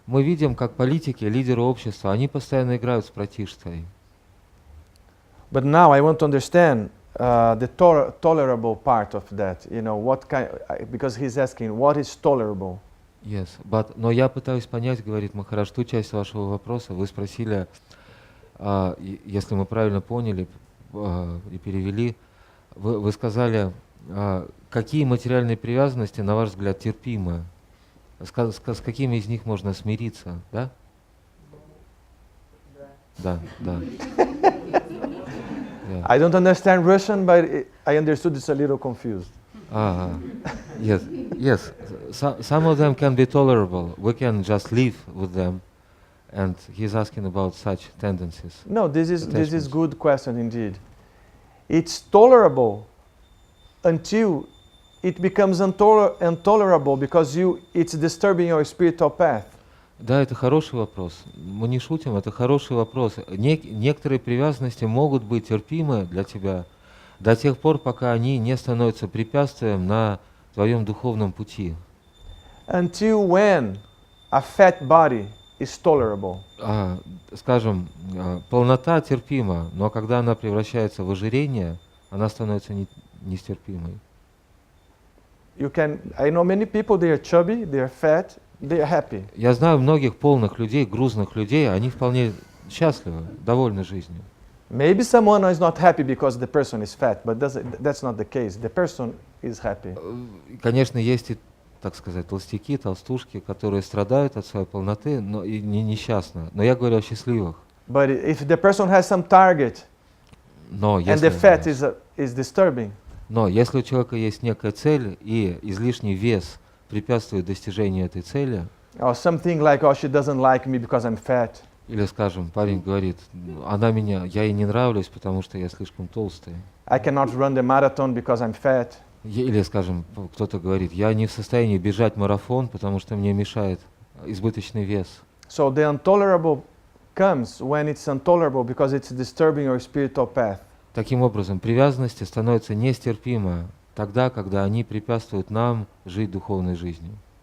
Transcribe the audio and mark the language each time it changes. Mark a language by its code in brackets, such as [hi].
[ru] Мы видим, как политики, лидеры общества, они постоянно играют с пратиштхой. [en] But now I want to understand the tolerable part of that. You know, what kind? Because he's asking, what is tolerable? [ru] Yes, но я пытаюсь понять, говорит Махарадж, ту часть вашего вопроса. Вы спросили, если мы правильно поняли и перевели, вы сказали, какие материальные привязанности, на ваш взгляд, терпимы? С какими из них можно смириться, да? Да. Да. Yeah. [en] I don't understand Russian, but I understood it's a little confused. Yes. Some of them can be tolerable. We can just live with them, and he's asking about such tendencies. No, this is Attachments. good question indeed. It's tolerable until it becomes intolerable because it's disturbing your spiritual path. [ru] Да, это хороший вопрос. Мы не шутим, это хороший вопрос. Некоторые привязанности могут быть терпимы для тебя до тех пор, пока они не становятся препятствием на твоем духовном пути. [en] Until when a fat body is tolerable. [ru] Скажем, полнота терпима, но когда она превращается в ожирение, она становится нестерпимой. [en] I know many people, they are chubby, they are fat, they are happy. [ru] Я знаю многих полных людей, грузных людей, они вполне счастливы, довольны жизнью. [en] Maybe someone is not happy because the person is fat, but that's not the case. The person is happy. [ru] Конечно, есть и, так сказать, толстяки, толстушки, которые страдают от своей полноты, но и несчастны. Но я говорю о счастливых. [en] But if the person has some target and the fat is disturbing, [ru] но если у человека есть некая цель и излишний вес препятствует достижению этой цели, [en] or something like, oh, she doesn't like me because I'm fat. [ru] Или, скажем, парень говорит, я ей не нравлюсь, потому что я слишком толстый. [en] I cannot run the marathon because I'm fat. [ru] Или, скажем, кто-то говорит, я не в состоянии бежать марафон, потому что мне мешает избыточный вес. [en] So the intolerable comes when it's intolerable because it's disturbing your spiritual path. [ru] Таким образом, привязанности становятся нестерпимы тогда, когда они препятствуют нам жить духовной жизнью.